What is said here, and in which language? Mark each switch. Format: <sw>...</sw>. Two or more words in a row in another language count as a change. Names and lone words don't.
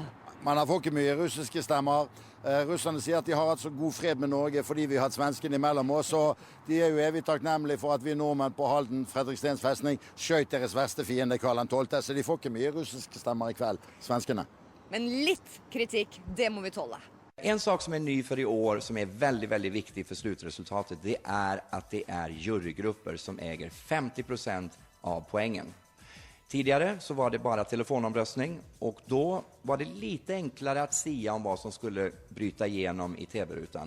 <no>Man får ikke mye russiske stemmer. Russerne sier at de har hatt så god fred med Norge fordi vi har hatt svenskene imellom oss, og de er jo evig takknemlige for at vi nordmenn på Halden, Fredrikstens festning, skjøt deres verste fiende Karl 12., så de får ikke mye russiske stemmer i kveld, svenskene. Men litt kritikk, det må vi tåle.</no> <sv>En sak som är ny för i år som är väldigt, väldigt viktig för slutresultatet, det är att det är jurygrupper som äger 50% av poängen. Tidigare så var det bara telefonomröstning och då var det lite enklare att sia om vad som skulle bryta igenom i tv-rutan.</sv>